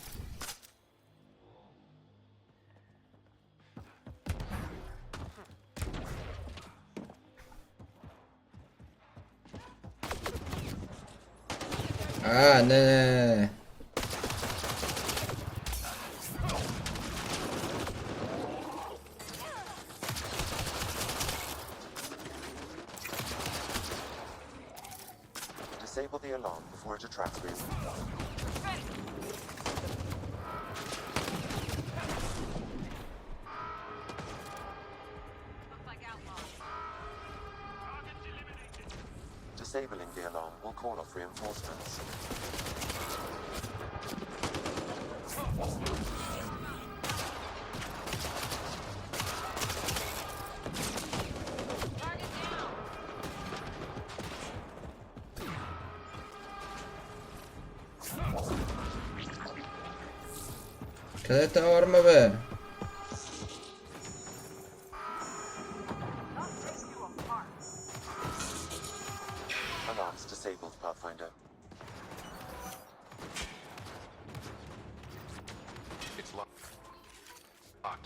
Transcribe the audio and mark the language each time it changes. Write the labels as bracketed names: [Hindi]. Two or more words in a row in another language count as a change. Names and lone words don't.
[Bulgarian] Не. [English] Disable the alarm before it attracts me. Disabling the alarm will call off reinforcements. [Bulgarian] Къде е тази арма, бе? [English] Alarms disabled, Pathfinder. It's locked.